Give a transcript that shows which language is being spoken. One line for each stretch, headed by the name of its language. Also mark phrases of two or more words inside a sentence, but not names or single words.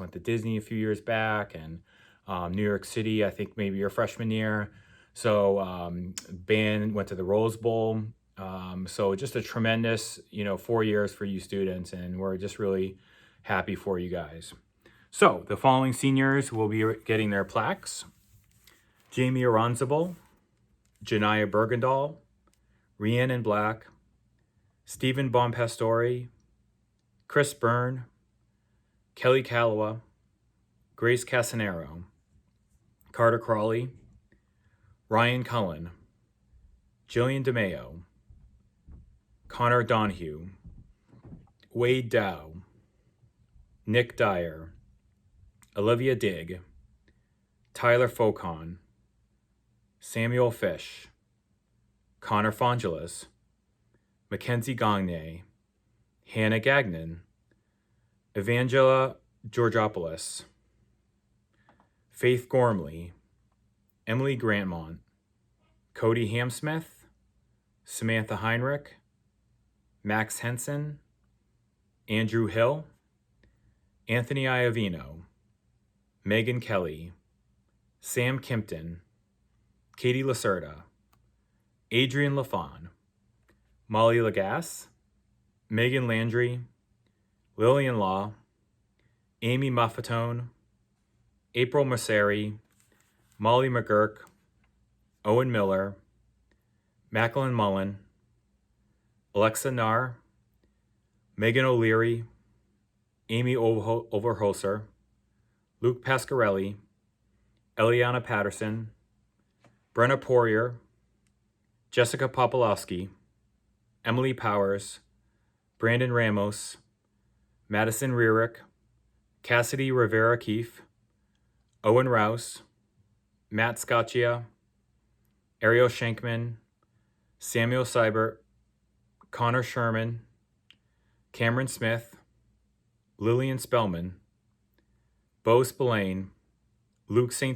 English: Went to Disney a few years back, and New York City, I think maybe your freshman year. So band went to the Rose Bowl. So just a tremendous, 4 years for you students, and we're just really happy for you guys. So the following seniors will be getting their plaques: Jamie Aronzabal, Janaya Bergendahl, Rhiannon Black, Stephen Bonpastori, Chris Byrne, Kelly Calawa, Grace Casanero, Carter Crawley, Ryan Cullen, Jillian DeMeo, Connor Donahue, Wade Dow, Nick Dyer, Olivia Digg, Tyler Faucon, Samuel Fish, Connor Fongelis, Mackenzie Gagne, Hannah Gagnon, Evangela Georgopoulos, Faith Gormley, Emily Grantmont, Cody Hamsmith, Samantha Heinrich, Max Henson, Andrew Hill, Anthony Iovino, Megan Kelly, Sam Kimpton, Katie Lacerda, Adrian LaFawn, Molly Lagasse, Megan Landry, Lillian Law, Amy Muffatone, April Masseri, Molly McGurk, Owen Miller, Macklin Mullen, Alexa Narr, Megan O'Leary, Amy Overholser, Luke Pasquarelli, Eliana Patterson, Brenna Poirier, Jessica Popolowski, Emily Powers, Brandon Ramos, Madison Rearick, Cassidy Rivera Keefe, Owen Rouse, Matt Scaccia, Ariel Shankman, Samuel Seibert, Connor Sherman, Cameron Smith, Lillian Spellman, Bo Spillane, Luke St.